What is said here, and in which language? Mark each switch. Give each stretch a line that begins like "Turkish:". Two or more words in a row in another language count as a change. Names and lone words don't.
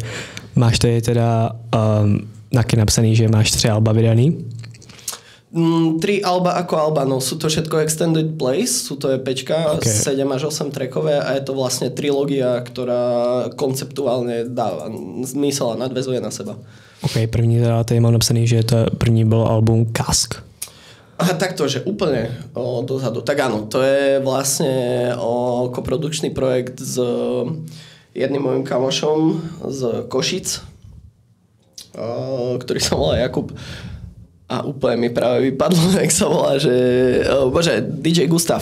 Czech: Máš tady teda taky napsaný, že máš 3 alba vydaný?
Slovak: 3 alba ako alba, no sú to všetko
English: extended plays,
Slovak: sú to EPčka, okay. 7 až 8 trackové a je to vlastne trilógia, ktorá konceptuálne dáva zmysel a nadväzuje na seba.
Czech: OK, první teda tady mám napsaný, že to první bylo album Kask.
Slovak: Aha, takto, že úplne dozadu. Tak áno, to je vlastne koprodukčný projekt s jedným mojim kamošom z Košic, ktorý sa volá Jakub. A úplne mi práve vypadlo, jak sa volá, že DJ Gustav.